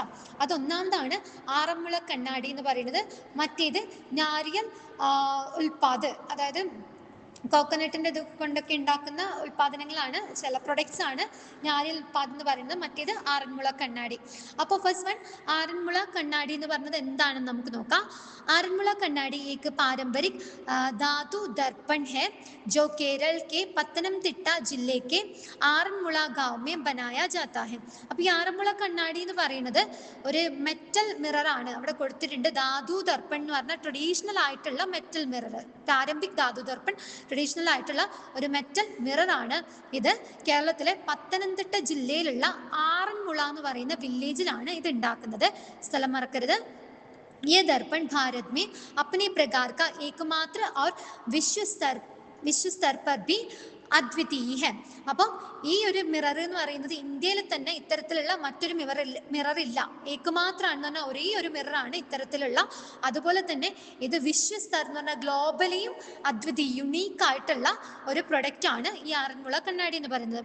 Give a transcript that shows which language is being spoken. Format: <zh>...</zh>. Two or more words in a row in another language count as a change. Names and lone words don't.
<ml>അതൊന്നാമതാണ് ആറന്മുള കണ്ണാടി എന്ന് പറയുന്നത്, മറ്റേത്</ml> <hi>नारियल उत्पाद,</hi> <ml>അതായത് കോക്കനട്ടിൻ്റെ ഇത് കൊണ്ടൊക്കെ ഉണ്ടാക്കുന്ന ഉൽപ്പാദനങ്ങളാണ്, ചില പ്രൊഡക്ട്സ് ആണ്</ml> <hi>नारियल उत्पाद</hi> <ml>എന്ന് പറയുന്നത്. മറ്റേത് ആറന്മുള കണ്ണാടി. അപ്പോൾ</ml> <en>first one</en> <ml>ആറന്മുള കണ്ണാടി എന്ന് പറഞ്ഞത് എന്താണെന്ന് നമുക്ക് നോക്കാം.</ml> <hi>आरन्मुला कन्नाडी एक पारंपरिक धातु दर्पण है जो केरल के पत्तनमतिट्टा जिले के आरन्मुला गांव में बनाया जाता है.</hi> <ml>അപ്പോൾ ഈ ആറന്മുള കണ്ണാടി എന്ന് പറയുന്നത് ഒരു</ml> <en>metal mirror</en> <ml>ആണ്. അവിടെ കൊടുത്തിട്ടുണ്ട്</ml> <hi>धातु दर्पण</hi> <ml>എന്ന് പറഞ്ഞാൽ ട്രഡീഷണൽ ആയിട്ടുള്ള</ml> <en>metal mirror,</en> <hi>पारंपरिक धातु दर्पण,</hi> <ml>ട്രഡീഷണൽ ആയിട്ടുള്ള ഒരു</ml> <en>metal mirror</en> <ml>ആണ് ഇത്. കേരളത്തിലെ പത്തനംതിട്ട ജില്ലയിലുള്ള ആറന്മുള എന്ന് പറയുന്ന വില്ലേജിലാണ് ഇത് ഉണ്ടാക്കുന്നത്. സ്ഥലം മറക്കരുത്.</ml> <hi>ये दर्पण भारत में अपने प्रकार का एकमात्र और विश्व स्तर पर भी अद्वितीय है.</hi> <ml>അപ്പം ഈ ഒരു മിറർ എന്ന് പറയുന്നത് ഇന്ത്യയിൽ തന്നെ ഇത്തരത്തിലുള്ള മറ്റൊരു മിറർ ഇല്ല, ഏകമാത്രമാണെന്ന് പറഞ്ഞാൽ ഒരേ ഒരു മിററാണ് ഇത്തരത്തിലുള്ള. അതുപോലെ തന്നെ ഇത് വിശ്വസ്തർ എന്ന് പറഞ്ഞാൽ ഗ്ലോബലിയും അദ്വിതീയ, യുണീക്ക് ആയിട്ടുള്ള ഒരു പ്രൊഡക്റ്റ് ആണ് ഈ ആറന്മുള കണ്ണാടി എന്ന് പറയുന്നത്.</ml>